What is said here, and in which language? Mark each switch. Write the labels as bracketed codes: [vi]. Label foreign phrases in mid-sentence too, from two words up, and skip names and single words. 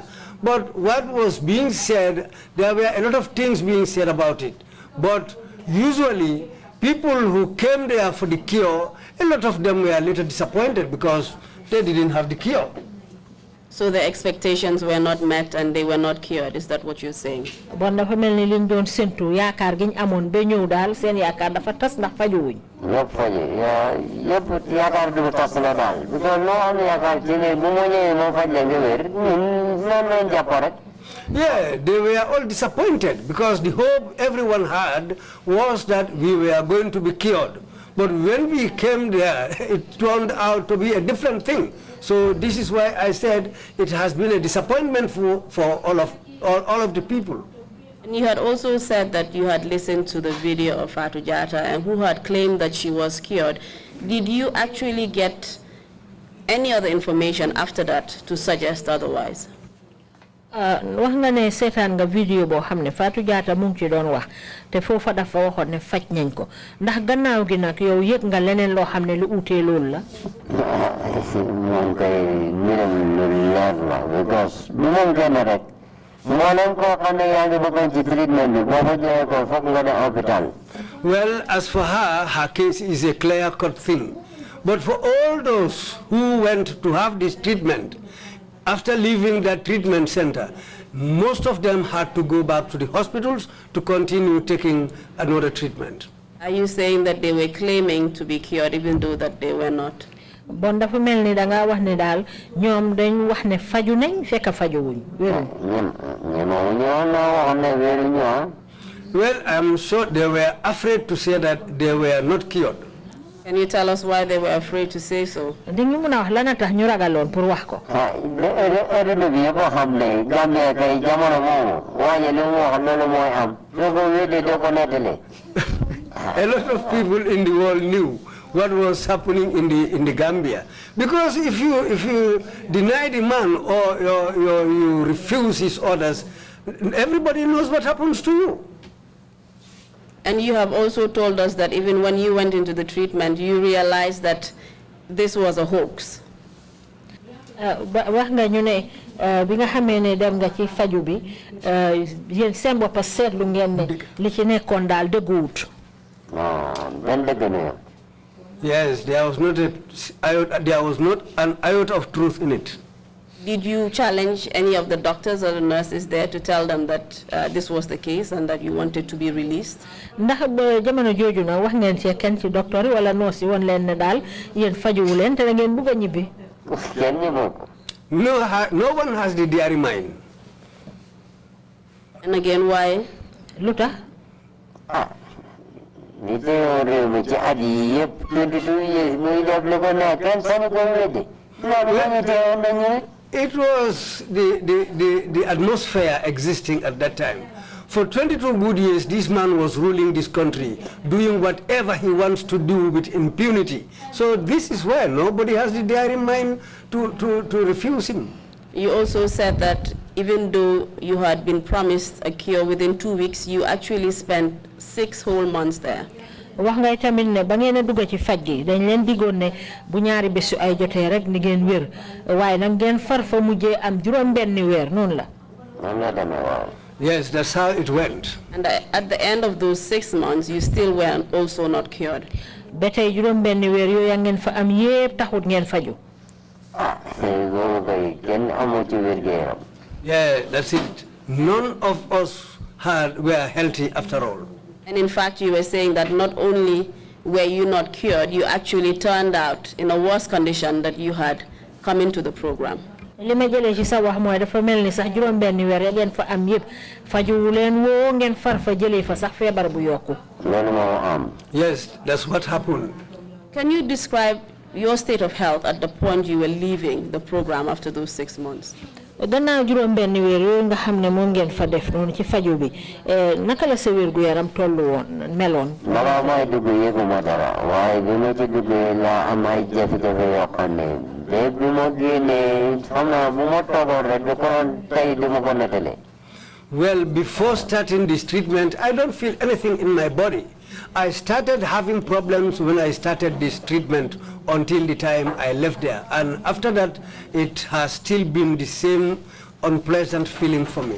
[en] But what was being said, there were a lot of things being said about it. But usually, people who came there for the cure, a lot of them were a little disappointed because they didn't have the cure. So the expectations were not met and they were not cured. Is that what you're saying? [wo] Bon dafa melni liñ doon sentu yaakar giñ amone be ñew dal seen yaakar dafa tass ndax faju wuñ. [en] Yep, yep, [wo] yaakar du tass la dal. Because no am yaakar ci ne bu mo ñewé mo faj la nga wër non lañ japp rek. [en] Yeah, they were all disappointed because the hope everyone had was that we were going to be cured. But when we came there, it turned out to be a different thing. So this is why I said it has been a disappointment for all of the people. And you had also said that you had listened to the video of Fatou Jatta and who had claimed that she was cured. Did you actually get any other information after that to suggest otherwise? [wo] Wax nga ne seetaan nga vidéo boo xam ne Fatou Jatta mu ngi ci doon wax te foofa dafa waxoon ne faj nañ ko ndax gannaaw gi nag yow yëg nga leneen loo xam ne lu utee loolu la. moom kay mbiram lu leer la because bu moom kenn rek mboolem koo xam ne yaa ngi bëggoon ci treatment bi boo ko joxee ko foog nga dem hôpital. [en] Well, as for her, her case is a clear-cut thing. But for all those who went to have this treatment, after leaving that treatment center, most of them had to go back to the hospitals to continue taking another treatment. Are you saying that they were claiming to be cured even though that they were not? [wo] Bon dafa melni da nga wax ne dal ñoom dañ wax ne faju nañ fekk faju wuñ wéru. [en] Well, I'm sure they were afraid to say that they were not cured. Can you tell us why they were afraid to say so? [wo] Dañu mëna wax lana tax ñu ragaloon pour wax ko. [en] A lot of people in the world knew what was happening in the Gambia, because if you deny the man or you refuse his orders, everybody knows what happens to you. And you have also told us that even when you went into the treatment, you realized that this was a hoax. [wo] Wax nga ñu ne bi nga xamé ne dem nga ci faju bi yeen seen bop seetlu ngeen ne li ci nekkoon daal dëgguwut. [en] Yes, there was not an iota of truth in it. Did you challenge any of the doctors or the nurses there to tell them that this was the case and that you wanted to be released? [wo] Ndax ba jamono jooju na wax ngeen ci kenn ci docteur yi wala nurse yi woon leen ne daal yéen fajuwu leen te da ngeen bëgg a ñibbi. [en] No one has the diary mind. And again, why? [wo] Lu tax? [en] It was the atmosphere existing at that time. For 22 good years, this man was ruling this country, doing whatever he wants to do with impunity. So this is why nobody has the daring mind to refuse him. You also said that even though you had been promised a cure within 2 weeks, you actually spent 6 whole months there. [wo] Wax ngay tamit ne ba ngeen a dugg ci faj gi dañ leen digoon ne bu ñaari bésu ay jotee rek ni ngeen wér waaye nag ngeen far fa mujjee am juróom benn weer noonu la. [en] Yes, that's how it went. And at the end of those 6 months, you still were also not cured. [wo] Ba tey juróom benn weer yooyu ngeen fa am yépp taxut ngeen faju. [en] Yeah, that's it. None of us were healthy after all. And in fact, you were saying that not only were you not cured, you actually turned out in a worse condition that you had come into the program. [wo] Li ma jëlee ci sa wax mooy dafa mel ni sax juróom benn weer ngeen fa am yépp faju leen woo ngeen far fa jëlee fa sax feebar bu yokku. [en] Yes, that's what happened. Can you describe your state of health at the point you were leaving the program after those 6 months? [wo] Gannaaw juróom benn weer yooyu nga xam ne moom ngeen fa def noonu ci faju bi naka la sa wér gu yaram tollu woon meloon. Bala may dugg yëguma dara waaye bi ma ci duggee laa am ay jafe-jafe yoo xam ne te bi ma génnee xam naa bu ma toogoon rek du ko tey du ma ko nettali. [en] Well, before starting this treatment, I don't feel anything in my body. I started having problems when I started this treatment until the time I left there. And after that, it has still been the same unpleasant feeling for me.